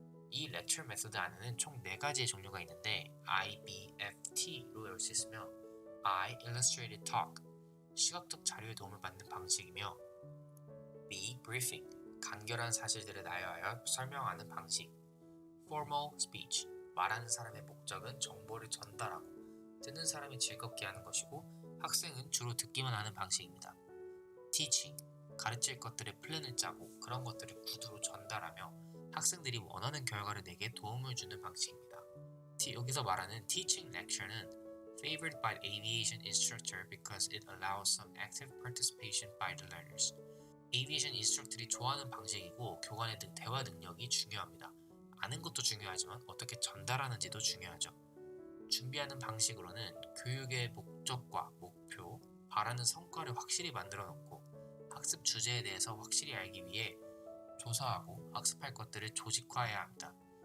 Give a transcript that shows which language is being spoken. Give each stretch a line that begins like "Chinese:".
Korean: 이 lecture method 안에는 총 4가지의 종류가 있는데 I, B, F, T로 외울 수 있으며 I, illustrated talk, 시각적 자료에 도움을 받는 방식이며 B, briefing, 간결한 사실들을 나열하여 설명하는 방식 formal speech, 말하는 사람의 목적은 정보를 전달하고 듣는 사람이 즐겁게 하는 것이고 학생은 주로 듣기만 하는 방식입니다. teaching, 가르칠 것들의 플랜을 짜고 그런 것들을 구두로 전달하며 학생들이 원하는 결과를 내게 도움을 주는 방식입니다.
English: 여기서 말하는 teaching lecture는 favored by aviation instructor because it allows some active participation by the learners.
Korean: aviation instructor이 좋아하는 방식이고 교관의 대화 능력이 중요합니다. 아는 것도 중요하지만 어떻게 전달하는지도 중요하죠. 준비하는 방식으로는 교육의 목적과 목표, 바라는 성과를 확실히 만들어 놓고 학습 주제에 대해서 확실히 알기 위해 조사하고 학습할 것들을 조직화해야 합니다.